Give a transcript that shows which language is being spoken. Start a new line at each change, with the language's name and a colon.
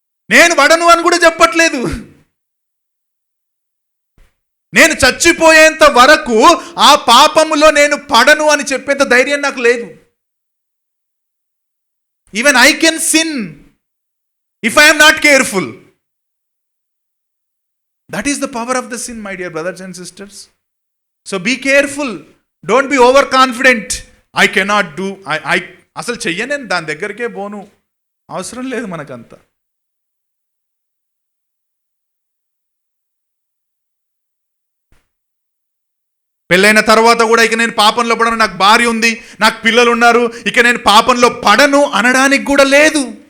Telugu: నేను పడను అని కూడా చెప్పట్లేదు. నేను చచ్చిపోయేంత వరకు ఆ పాపములో నేను పడను అని చెప్పేంత ధైర్యం నాకు లేదు.
English: Even I can sin if I am not careful. That is the power of the sin, my dear brothers and sisters. So be careful. Don't be overconfident. I cannot do.
Telugu: I అసలు చెయ్యనేను, దాని దగ్గరికే పోను, అవసరం లేదు మనకంతా. పెళ్ళైన తర్వాత కూడా ఇక నేను పాపంలో పడను, నాకు భార్య ఉంది, నాకు పిల్లలు ఉన్నారు, ఇక నేను పాపంలో పడను అనడానికి కూడా లేదు.